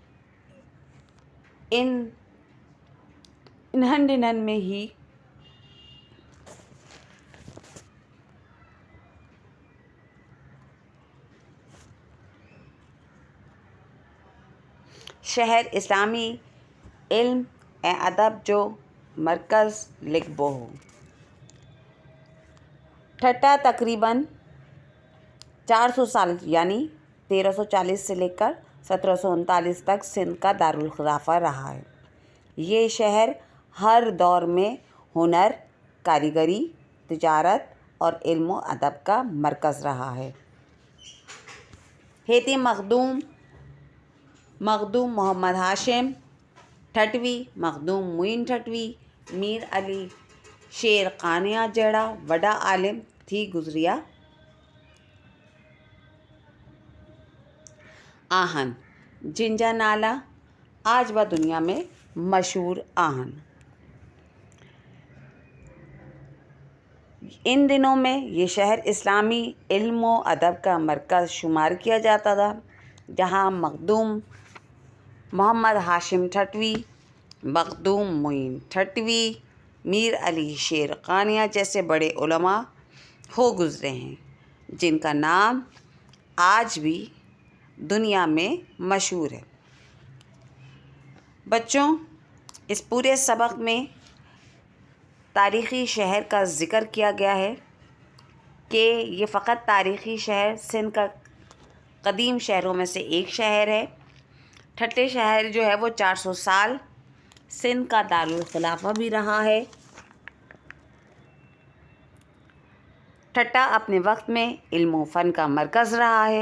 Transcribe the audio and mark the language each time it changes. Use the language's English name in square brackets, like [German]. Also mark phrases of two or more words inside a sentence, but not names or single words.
[Sindhi] इन्हनि ॾिननि में ही शहर इस्लामी इल्म ऐं अदब जो मर्कज़ लिखबो हो। [Urdu] ٹھٹہ تقریباً 400 سال یعنی 1340 سے لے کر 1739 تک سندھ کا دارالخلافہ رہا ہے. یہ شہر ہر دور میں ہنر، کاریگری، تجارت اور علم ادب کا مرکز رہا ہے. [Sindhi] हेती मखदूम मोहम्मद हाशिम ठटवी, मखदूम मुइन ठटवी, मीर अली शेर कानिया जहिड़ा वॾा आलिम थी गुज़रिया आहिनि, जिन जा नाला आज बि दुनिया में मशहूर आहिनि। [Urdu] ان دنوں میں یہ شہر اسلامی علم ادب کا مرکز شمار کیا جاتا تھا، جہاں مخدوم محمد ہاشم ٹھٹوی، مخدوم معین ٹھٹوی، میر علی شیر کانیا جیسے بڑے علما ہو گزرے ہیں، جن کا نام آج بھی دنیا میں مشہور ہے. بچوں، اس پورے سبق میں تاریخی شہر کا ذکر کیا گیا ہے کہ یہ فقط تاریخی شہر سندھ کا قدیم شہروں میں سے ایک شہر ہے. ٹھٹے شہر جو ہے وہ 400 سال سندھ کا دارالخلافہ بھی رہا ہے. ٹھٹہ اپنے وقت میں علم فن کا مرکز رہا ہے.